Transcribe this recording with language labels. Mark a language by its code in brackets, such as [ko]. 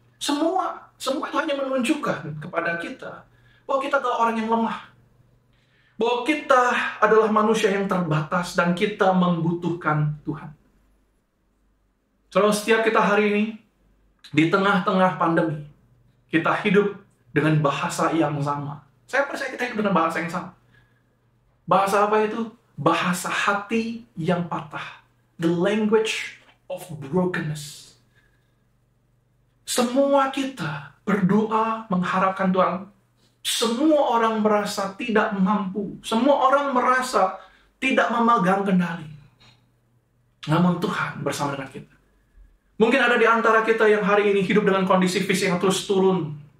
[id] Semua itu hanya menunjukkan kepada kita bahwa kita adalah orang yang lemah, bahwa kita adalah manusia yang terbatas dan kita membutuhkan Tuhan. Setiap kita hari ini di tengah-tengah pandemi, kita hidup dengan bahasa yang sama. Saya percaya kita hidup dengan bahasa yang sama. Bahasa apa itu? Bahasa hati yang patah. [en] The language of brokenness. [id] Semua kita berdoa mengharapkan Tuhan. Semua orang merasa tidak mampu. Semua orang merasa tidak memegang kendali. Namun Tuhan bersama dengan kita. Mungkin ada di antara kita yang hari ini hidup dengan kondisi fisik yang terus turun.